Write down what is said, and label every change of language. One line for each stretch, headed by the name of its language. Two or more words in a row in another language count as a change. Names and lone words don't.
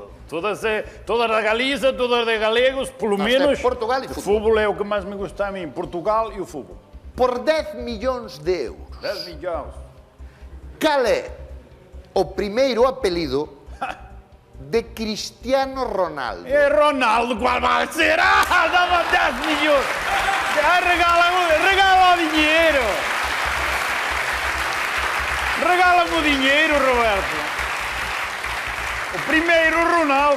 Galician: Todas de Galiza, todas de galegos, polo
Portuguese: Mas de
Galician: menos...
Portuguese: Portugal e o fútbol.
Galician: fútbol é o que máis me gusta a mí, Portugal e o fútbol. Por 10 millóns de euros. 10 millóns. Cal é o primeiro apelido de Cristiano Ronaldo?
Portuguese: E Ronaldo, qual vai ser? Ah, dava 10 millóns. Regala o dinheiro. Regala-me o dinheiro, Roberto. O primeiro, Ronaldo.